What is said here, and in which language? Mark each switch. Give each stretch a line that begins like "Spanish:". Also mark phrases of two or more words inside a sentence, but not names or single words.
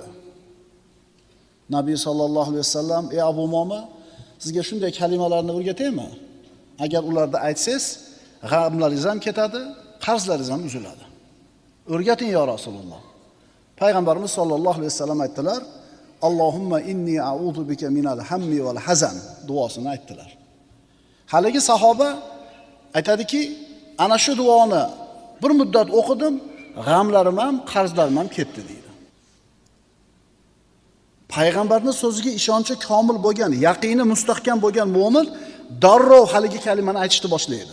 Uzbek: Nabiy
Arabic: صلى الله عليه وسلم,
Uzbek: Abu Umoma, sizga shunday kalimalarni o'rgataymi? Agar ularni aytsangiz, g'amlaringiz ham ketadi, qarzlaringiz ham uziladi. O'rgating
Arabic: يا رسول الله.
Uzbek: Payg'ambarimiz
Arabic: صلى الله عليه وسلم
Uzbek: aytdilar,
Arabic: اللهم إني أعوذ بك من الهم والحزن
Uzbek: duosini aytdilar. Haligi sahoba aytadiki, ana shu duoni bir muddat o'qidim, g'amlarim ham, qarzlarim ham ketdi deydi. Payg'ambarning so'ziga ishonchi komil bo'lgan, yaqini mustahkam bo'lgan mu'min darrov haligi kalimani aytishni boshlaydi.